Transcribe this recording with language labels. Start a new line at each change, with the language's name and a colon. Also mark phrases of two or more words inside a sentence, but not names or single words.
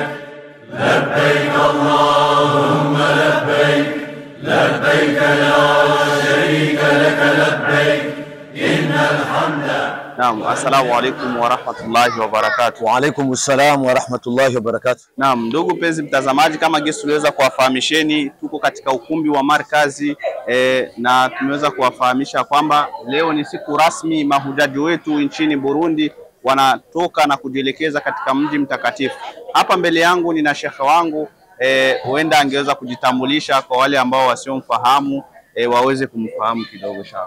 Arabic: لبيك اللهم لبيك، لبيك لا شريك لك لبيك، إن الحمد. نعم، السلام عليكم ورحمة الله وبركاته. وعليكم السلام ورحمة الله وبركاته.
Swahili: Naam, ndugu mpenzi mtazamaji, kama gesi tuliweza kuwafahamisheni, tuko katika ukumbi wa markazi na tumeweza kuwafahamisha kwamba leo ni siku rasmi mahujaji wetu nchini Burundi wanatoka na kujielekeza katika mji mtakatifu. Hapa mbele yangu nina shekhe wangu, huenda angeweza kujitambulisha kwa wale ambao wasiomfahamu waweze kumfahamu kidogo shaka.